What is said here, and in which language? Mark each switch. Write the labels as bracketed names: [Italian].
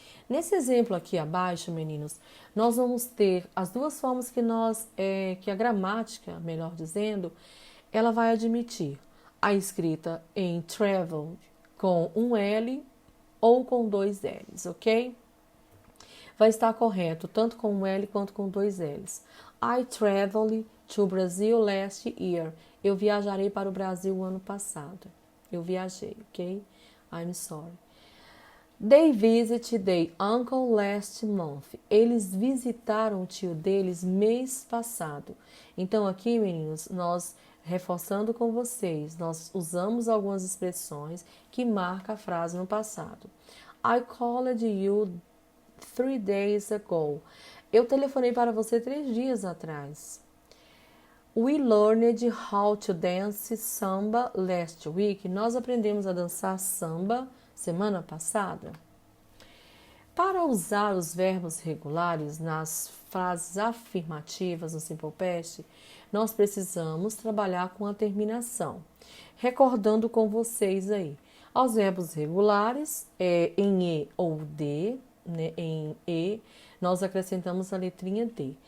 [Portuguese] Nesse exemplo aqui abaixo, meninos, nós vamos ter as duas formas que a gramática, melhor dizendo, ela vai admitir a escrita em travel com um L ou com dois L's, ok? Vai estar correto tanto com um L quanto com dois L's. [English] I traveled to Brazil last year. [Portuguese] Eu viajarei para o Brasil o ano passado. Eu viajei, ok? [English] I'm sorry. They visited their uncle last month. [Portuguese] Eles visitaram o tio deles mês passado. Então aqui, meninos, nós reforçando com vocês, nós usamos algumas expressões que marcam a frase no passado. [English] I called you 3 days ago. [Portuguese] Eu telefonei para você 3 dias atrás. [English] We learned how to dance samba last week. [Portuguese] Nós aprendemos a dançar samba semana passada. Para usar os verbos regulares nas frases afirmativas no Simple Past, nós precisamos trabalhar com a terminação. Recordando com vocês aí, aos verbos regulares, em E ou D, né, em E, nós acrescentamos a letrinha D.